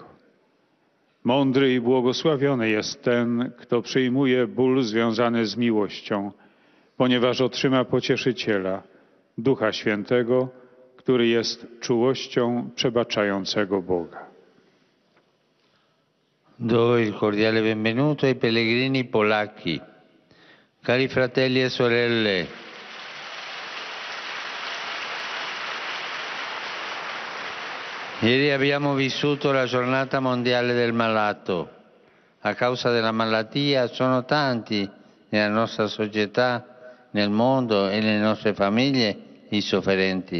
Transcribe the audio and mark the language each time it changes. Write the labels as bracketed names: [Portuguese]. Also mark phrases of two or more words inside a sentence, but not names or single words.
[Polish] Mądry i błogosławiony jest ten, kto przyjmuje ból związany z miłością, ponieważ otrzyma pocieszyciela, Ducha Świętego, który jest czułością przebaczającego Boga. [Italian] Do il cordiale benvenuto ai pellegrini polacchi. Cari fratelli e sorelle, ieri abbiamo vissuto la giornata mondiale del malato. A causa della malattia sono tanti nella nostra società nel mondo e nelle nostre famiglie i sofferenti.